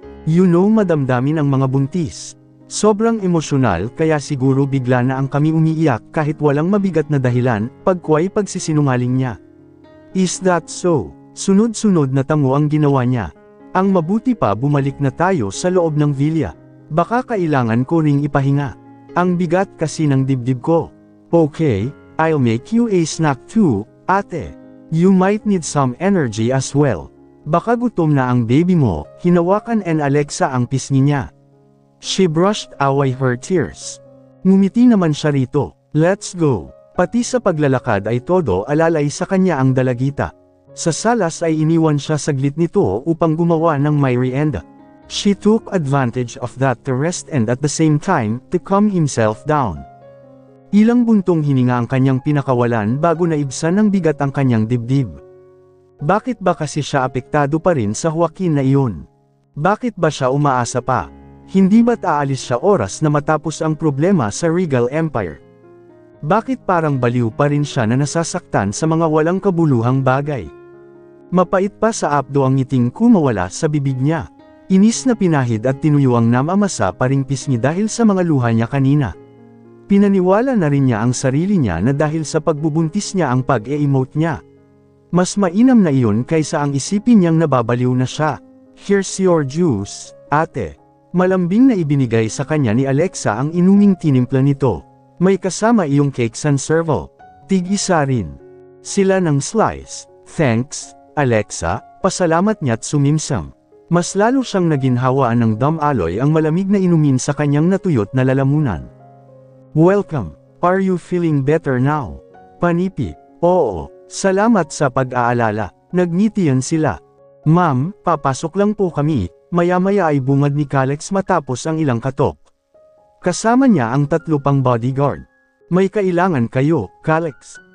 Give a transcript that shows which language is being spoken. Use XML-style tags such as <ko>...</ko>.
<en>You know</en> <tl>madamdamin ang mga buntis. Sobrang emosyonal kaya siguro bigla na ang kami umiiyak kahit walang mabigat na dahilan, pagkway pagsisinungaling niya.</tl> <en>Is that so?</en> <tl>Sunod-sunod na tango ang ginawa niya. Ang mabuti pa bumalik na tayo sa loob ng villa. Baka kailangan ko ring ipahinga. Ang bigat kasi ng dibdib ko.</tl> <en>Okay, I'll make you a snack too, ate. You might need some energy as well.</en> <tl>Baka gutom na ang baby mo, hinawakan ni Alexa ang pisngi niya.</tl> <en>She brushed away her tears.</en> <tl>Ngumiti naman siya rito.</tl> <en>Let's go.</en> <tl>Pati sa paglalakad ay todo alalay sa kanya ang dalagita. Sa salas ay iniwan siya saglit nito upang gumawa ng merienda.</tl> <en>She took advantage of that to rest and at the same time, to calm himself down.</en> <tl>Ilang buntong hininga ang kanyang pinakawalan bago naibsan ng bigat ang kanyang dibdib. Bakit ba kasi siya apektado pa rin sa Joaquin na iyon? Bakit ba siya umaasa pa? Hindi ba't aalis siya oras na matapos ang problema sa Regal Empire? Bakit parang baliw pa rin siya na nasasaktan sa mga walang kabuluhang bagay? Mapait pa sa apdo ang ngiting kumawala sa bibig niya. Inis na pinahid at tinuyo ang namamasa pa ring pisngi dahil sa mga luha niya kanina. Pinaniwala na rin niya ang sarili niya na dahil sa pagbubuntis niya ang pag-e-emote niya. Mas mainam na iyon kaysa ang isipin niyang nababaliw na siya.</tl> <en>Here's your juice,</en> <tl>ate. Malambing na ibinigay sa kanya ni Alexa ang inuming tinimpla nito. May kasama iyong cake san serval. Tig-isa rin. Sila ng slice.</tl> <en>Thanks,</en> <tl>Alexa, pasalamat niya't sumimsam. Mas lalo siyang naginhawaan ng Dom Aloy ang malamig na inumin sa kanyang natuyot na lalamunan.</tl> <en>Welcome. Are you feeling better now?</en> <tl>Panipi. Oo, salamat sa pag-aalala. Nagngitian sila. Ma'am, papasok lang po kami. Maya-maya ay bungad ni Calex matapos ang ilang katok. Kasama niya ang 3 pang bodyguard. May kailangan kayo, Calix?</tl>